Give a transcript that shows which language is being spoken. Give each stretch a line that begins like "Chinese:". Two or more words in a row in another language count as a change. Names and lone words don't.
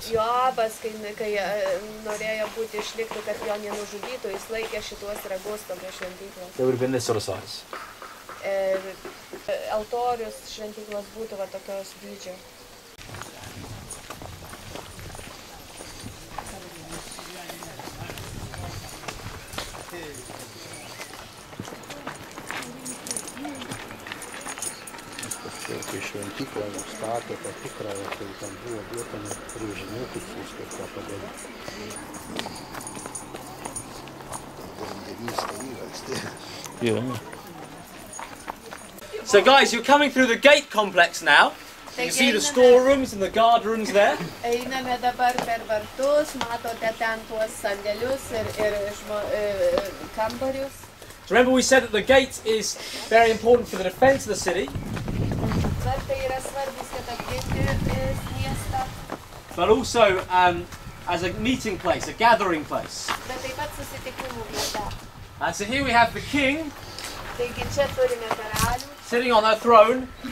Lithuanian: Joabas, kai norėjo būti išlikti, kad jo nenužudytų, jis laikė šituos ragus tokia šventyklos.
English: They would have been this sort of size.
Lithuanian: Altorius šventyklos būtų va tokios dydžio. Kai šventyklą nustatė tą tikrąją, tai ten buvo duotami brėžiniai, kaip viską padaryti.
English: So guys, you're coming through the gate complex now. You can see the storerooms and the guard rooms there.
Lithuanian: Einame dabar per vartus, matote ten tuos sandėlius ir kambarius.
English: Remember we said that the gate is very important for the defense of the city. But also as a meeting place, a gathering place. And so here we have the king sitting on her throne.